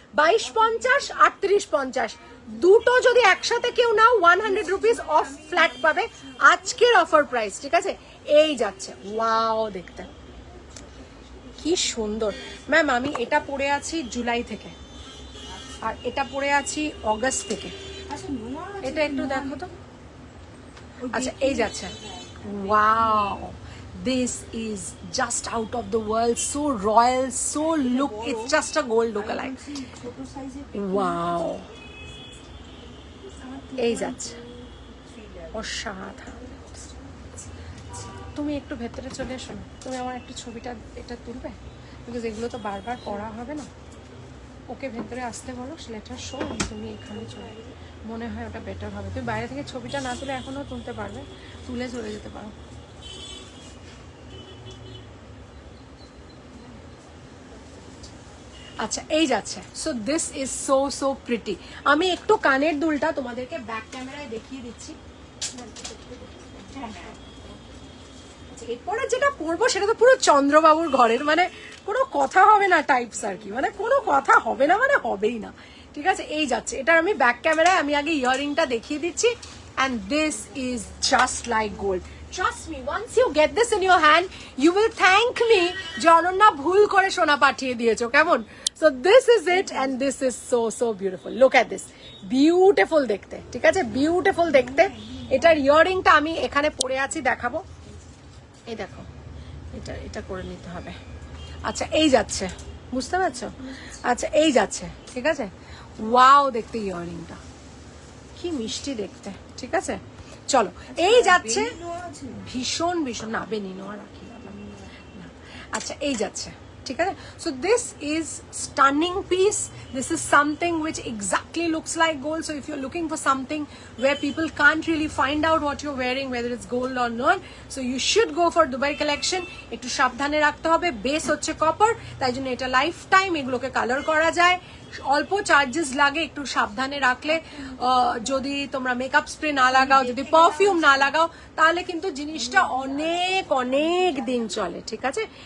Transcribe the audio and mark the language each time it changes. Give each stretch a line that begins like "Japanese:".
Bangla: 22.50, 38.50, দুটো যদি একসাথে কেউ নাও 100 রুপিস অফ ফ্ল্যাট পাবে আজকের অফার প্রাইস, ঠিক আছে? এই যাচ্ছে, ওয়াও দেখতে কি সুন্দর। ম্যাম আমি এটা পরে আছি জুলাই থেকে, আর এটা পরে আছি অগস্ট থেকে। এটা একটু দেখো তো। আচ্ছা এই যাচ্ছে,
English: Wow this is just out of the world, so royal, so look, it's just a gold look alike.
Bangla: Wow, এই যাচ্ছে অসাধারণ। তুমি একটু ভেতরে চলে এসো না, তুমি আমার একটু ছবিটা এটা তুলবে, বিকজ এগুলো তো বারবার পড়া হবে না। ওকে ভেতরে আসতে বলো, লেটার শো, তুমি এখানে চলে, মনে হয় ওটা বেটার হবে। তুমি বাইরে থেকে ছবিটা না তুলে এখনও তুলতে পারবে, তুলে চলে যেতে পারো। আচ্ছা এই যাচ্ছে,
English: So this is so so pretty.
Bangla: আমি একটু কানের দুলটা তোমাদেরকে ব্যাক ক্যামেরায় দেখিয়ে দিচ্ছি। এরপরে যেটা পরবো সেটা তো পুরো চন্দ্রবাবুর ঘরের, মানে কোনো কথা হবে না টাইপস আর কি, মানে কোনো কথা হবে না, মানে হবেই না, ঠিক আছে? এই যাচ্ছে, এটার আমি ব্যাক ক্যামেরায় আমি আগে ইয়াররিংটা দেখিয়ে দিচ্ছি।
English: And this is just like gold. Trust me, once you get this in your hand, you will thank me
Bangla: যে অনন্যা ভুল করে সোনা পাঠিয়ে দিয়েছো, কেমন?
English: So this is it and this is so so beautiful. Look at this, beautiful
Bangla: দেখতে, ঠিক আছে? বিউটিফুল দেখতে। এটার ইয়াররিংটা আমি এখানে পরে আছি, দেখাবো। এই দেখো, এটা এটা করে নিতে হবে। আচ্ছা এই যাচ্ছে, বুঝতে পারছো? আচ্ছা এই যাচ্ছে, ঠিক আছে? ওয়াও দেখতে ইয়াররিংটা কি মিষ্টি দেখতে, ঠিক আছে? চলো এই যাচ্ছে, ভীষণ ভীষণ, না বেনিনোয়া রাখি না। আচ্ছা এই যাচ্ছে, ঠিক আছে?
English: So this is stunning piece, this is something which exactly looks like gold. So if you are looking for something where people can't really find out what you're wearing, whether it's gold or not, so you should go for Dubai collection.
Bangla: একটু সাবধানে রাখতে হবে, base হচ্ছে copper, তাই জন্য এটা life time এগুলোকে colour করা যায়, অল্প চার্জেস লাগে, একটু সাবধানে রাখলে। যদি তোমরা মেকআপ স্প্রে না লাগাও, যদি পারফিউম না লাগাও, তাহলে কিন্তু জিনিসটা অনেক অনেক দিন চলে, ঠিক আছে?